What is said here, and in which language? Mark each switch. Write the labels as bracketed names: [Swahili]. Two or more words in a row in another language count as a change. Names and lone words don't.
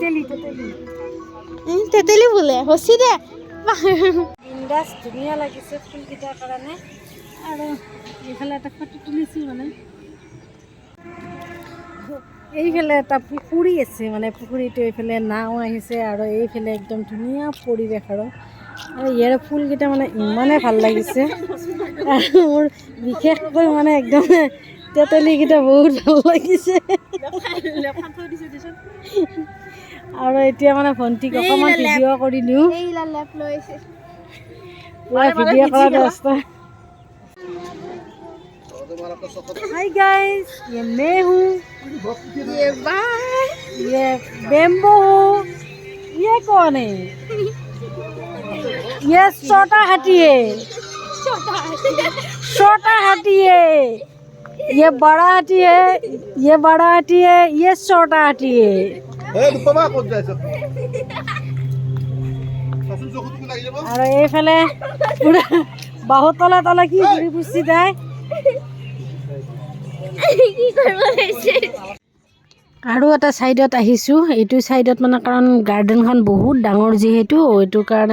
[Assamese] তেতেলি বোলে হচি দে ইণ্ডাছ ধুনীয়া লাগিছে ফুলকেইটাৰ কাৰণে আৰু এইফালে এটা ফটো তুলিছোঁ মানে এইফালে এটা পুখুৰী আছে মানে পুখুৰীটো এইফালে নাও আহিছে আৰু এইফালে একদম ধুনীয়া পৰিৱেশ আৰু ইয়াৰ ফুলকেইটা মানে ইমানে ভাল লাগিছে আৰু মোৰ বিশেষকৈ মানে একদম তেতেলিকেইটা বহুত ভাল লাগিছে আৰু এতিয়া মানে ভণ্টিক অকণমান ভিডিঅ' কৰি দিওঁ পুৰা ভিডিঅ' কৰা ব্যৱস্থা [Hindi] हाय गाइस, ये मैं हूँ, ये बेम्बो हूँ। ये कौन है? ये छोटा हाथी है। छोटा हाथी है। ये बड़ा हाथी है। ये बड़ा हाथी है। ये छोटा हाथी है। [Assamese] আৰু এইফালে পুৰা বাহুৰ তলে তলে কি ঘূৰি ফুৰিছে তাই। আৰু এটা চাইডত আহিছোঁ, এইটো চাইডত মানে কাৰণ গাৰ্ডেনখন বহুত ডাঙৰ যিহেতু এইটো কাৰণে